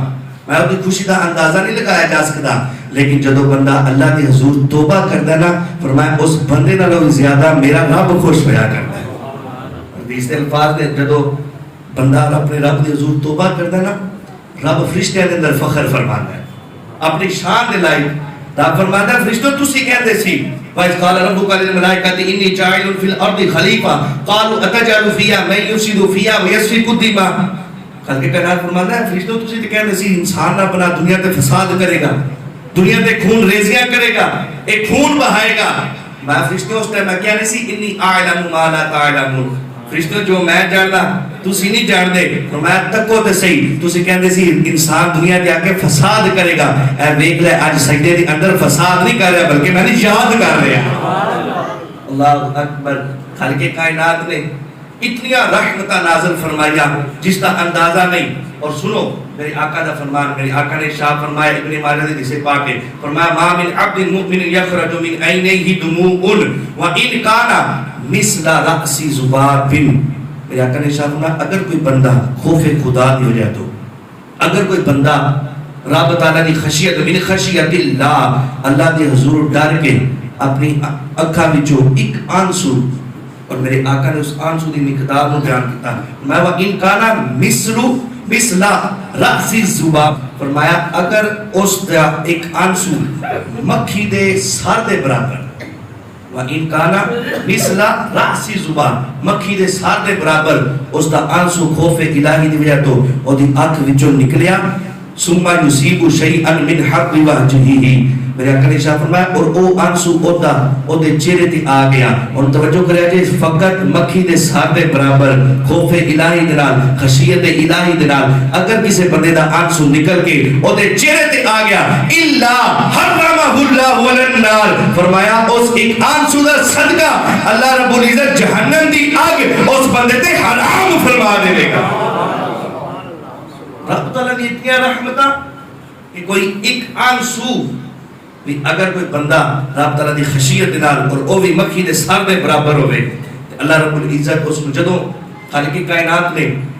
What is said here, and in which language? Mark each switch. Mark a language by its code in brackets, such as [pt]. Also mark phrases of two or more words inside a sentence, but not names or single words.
[ur] میں اپنی خوشی کا اندازہ نہیں لگایا جا سکتا, لیکن جدو بندہ اللہ کے حضور توبہ کرتا ہے نا, فرمایا اس بندے نالوں زیادہ میرا رب خوش ہویا کرتا ہے. [pa] حدیث دے الفاظ نے جدو بندہ اپنے رب دے حضور توبہ کردا نا، رب فرشتیاں دے اندر فخر فرماندا ہے اپنی شان دے لائق۔ رب فرماندا ہے فرشتوں تسی کہندے سی [ar] وَإِذْ قَالَ رَبُّكَ لِلْمَلَائِكَةِ إِنِّي جَاعِلٌ فِي الْأَرْضِ خَلِيفَةً قَالُوا أَتَجْعَلُ فِيهَا مَن يُفْسِدُ فِيهَا وَيَسْفِكُ الدِّمَاءَ۔ [pa] خالق کائنات فرماندا ہے فرشتوں تسی تے کہندے سی انسان نہ بنا دنیا تے فساد کرے گا، دنیا تے خون ریزیاں کرے گا، ایک خون بہائے گا۔ میں فرشتوں اس ٹائم میں کہہ رہی سی [ar] انی اعلم ما لا تعلمون، [pa] فرشتوں جو میں جاننا تسی نہیں جان دے، فرمایا تکو تے صحیح تسی کہندے سی انسان دنیا تے آ کے فساد کرے گا، اے ویکھ لے اج سجدے دے اندر فساد نہیں کر رہا بلکہ میں نے یاد کر رہا۔ [ur] اللہ اکبر، خالق کائنات نے اتنی رحمتہ نازل فرمایا جس کا اندازہ نہیں۔ [pa] اور سنو میرے آقا دا فرمان، میرے آقا نے شاہ فرمایا ابن ماجہ نے جسے پاک ہے فرمایا [ar] ما من عبد مؤمن یخرج من عینیہ دموع وان کان مثل رأس ذباب۔ [ur] میرے آقا نے شاہ فرمایا اگر کوئی بندہ خوف خدا نہیں ہو جائے تو، اگر کوئی بندہ رب تعالیٰ کی خشیت [ar] من خشیت اللہ، [ur] اللہ کے [pa] حضور ڈر کے اپنی اکھا وچوں ایک آنسو، اور میرے آقا نے اس آنسو دی مقدار کو بیان کیتا میں [ar] وان کان مثل رأس الذباب، [pa] فرمایا اگر اس دا ایک آنسو مکھی دے سر دے برابر، [ar] وَإِن كَانَ مِثْلَ رَأْسِ الذُّبَابِ، [pa] مکھی دے سر دے برابر اس دا آنسو خوف الہی دی وجہ تو او دی اکھ وچوں نکلیا، [ar] ثم يصيب شيئا من حق وجهه، [pa] میرے آقا نے شاہ فرمایا اور او آنسو اودا او دے چہرے تے آ گیا۔ اور توجہ کریا جے فقط مکھی دے سر دے برابر خوف الہی دے نال خشیت الہی دے نال اگر کسی بندے دا آنسو نکل کے او دے چہرے تے آ گیا [ar] الا حرمہ اللہ علی النار، [pa] فرمایا اس ایک آنسو دا صدقہ اللہ رب العزت جہنم دی آگ اس بندے تے حرام فرما دے گا۔ رب تعالیٰ نے اتنی رحمتہ کہ کوئی ایک آنسو اگر کوئی بندہ رب تعالیٰ دی خشیت نال اور او بھی مکھی دے سر دے برابر ہوئے، اللہ رب العزت اس کو جدوں خالق کائنات نے